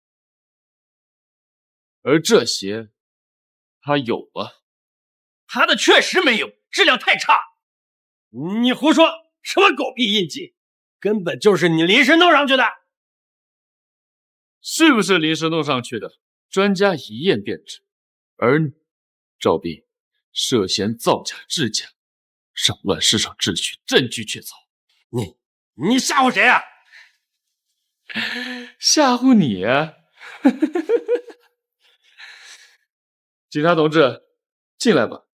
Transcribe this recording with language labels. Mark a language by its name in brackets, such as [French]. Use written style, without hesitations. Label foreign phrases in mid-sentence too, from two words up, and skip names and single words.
[Chinese] 而这些，它有吗？他的确实没有，质量太差。你胡说，什麼狗屁印記，根本就是你臨時弄上去的。是不是臨時弄上去的？ 專家一驗便知。而你，趙斌，涉嫌造假制假，擾亂市場秩序，證據確鑿。你嚇唬誰啊？嚇唬你啊！警察同志，進來吧。